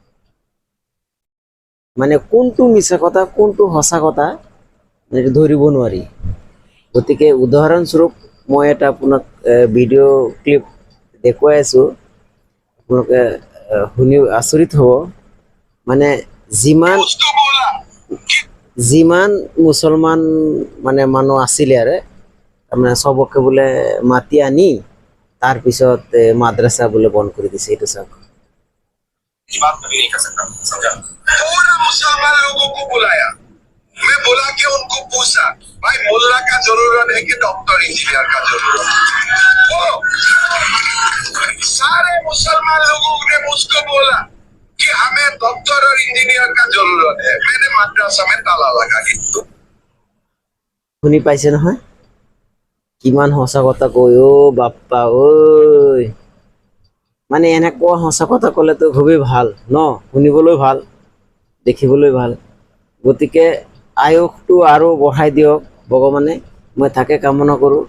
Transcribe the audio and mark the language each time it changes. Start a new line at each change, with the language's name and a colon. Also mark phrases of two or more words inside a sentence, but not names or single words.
Assamese: মানে কোনটো মিছা কথা কোনটো সঁচা কথা এটা ধৰিব নোৱাৰি। গতিকে উদাহৰণস্বৰূপ মই এটা আপোনাক ভিডিঅ' ক্লিপ দেখুৱাই আছোঁ, আপোনালোকে শুনি আচৰিত হ'ব। মানে
Hindi: मुझको बोला
Assamese: যিমান মুছলমান মানে মানুহ আছিলে তাৰমানে চবকে বোলে মাতি আনি তাৰপিছত মাদ্ৰাসা বোলে বন্ধ কৰি দিছে। এইটো চাওক।
Hindi: इस बात कभी नहीं कर सकता, समझा? पूरा मुसलमान लोगों को बुलाया। मैं बुला के उनको पूछा, भाई मुल्ला का जरूरत है कि डॉक्टर इंजीनियर का जरूरत है? बोलो। सारे मुसलमान लोगों ने मुझको बोला कि हमें डॉक्टर और इंजीनियर का जरूरत है। मैंने मद्रासा में ताला लगा दिया।
Assamese: শুনি পাইছে নহয় কিমান সঁচা কথা কয় বাপ্পা ঐ। মানে এনেকুৱা সঁচা কথা ক'লেতো খুবেই ভাল ন, শুনিবলৈ ভাল, দেখিবলৈ ভাল। গতিকে আয়ুসটো আৰু বঢ়াই দিয়ক ভগৱানে, মই তাকে কামনা কৰোঁ।